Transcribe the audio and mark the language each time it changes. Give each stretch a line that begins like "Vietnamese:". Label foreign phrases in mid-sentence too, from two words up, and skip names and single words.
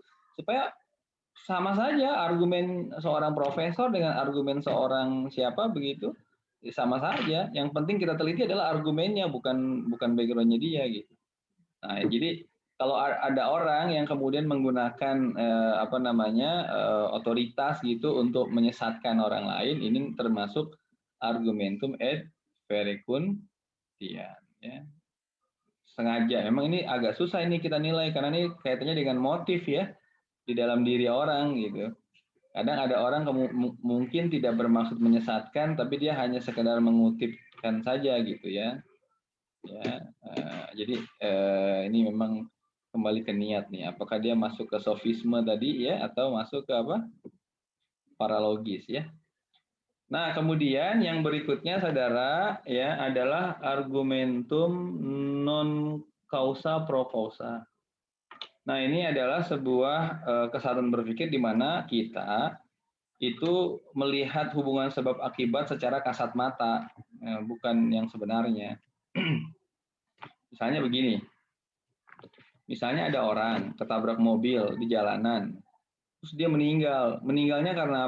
Indonesian: Supaya sama saja argumen seorang profesor dengan argumen seorang siapa begitu, sama saja. Yang penting kita teliti adalah argumennya, bukan backgroundnya dia gitu. Nah, jadi kalau ada orang yang kemudian menggunakan otoritas gitu untuk menyesatkan orang lain, ini termasuk
Latin: argumentum et verecundiam
Indonesian: ya. Sengaja. Memang ini agak susah ini kita nilai karena ini kaitannya dengan motif ya di dalam diri orang gitu. Kadang ada orang mungkin tidak bermaksud menyesatkan, tapi dia hanya sekedar mengutipkan saja gitu ya. Jadi ini memang kembali ke niat nih, apakah dia masuk ke sofisme tadi ya atau masuk ke apa? Paralogis ya. Nah, kemudian yang berikutnya saudara ya adalah
Latin: argumentum non causa pro causa.
Indonesian: Nah, ini adalah sebuah kesatuan berpikir di mana kita itu melihat hubungan sebab akibat secara kasat mata, bukan yang sebenarnya. Misalnya begini. Misalnya ada orang ketabrak mobil di jalanan, terus dia meninggal.